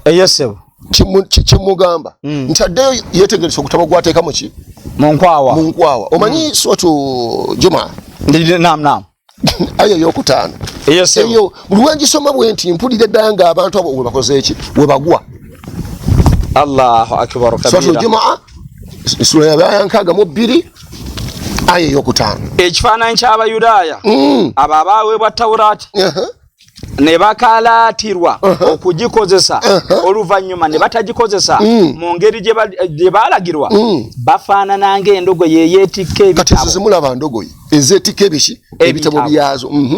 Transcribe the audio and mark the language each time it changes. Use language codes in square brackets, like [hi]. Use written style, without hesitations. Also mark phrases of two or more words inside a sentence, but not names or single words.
[lg] yesebo kimugamba nti addeyo yeetegeresa okutabo gwateeka muki mu nkwawa omanyi sotu Juma naam aya eyokutaano eyo buli wengisoma bwe nti mpulira eddala nga abantu abo webakoze eki webagwa [ar] الله أكبر كبيرا [lg] sotu Juma sura ya 62 aya eyokutaano ekifaananyi ky'Abayudaaya abo abaweebwa Tawuraati ne bakalaatirwa okugikozesa oluvannyuma ne batagikozesa mu ngeri gye baalagirwa bafaanana ng'endogoyi yeyeetikka ebitabo kati zimulaba ndogoyi ezeetikka ebitabo byazo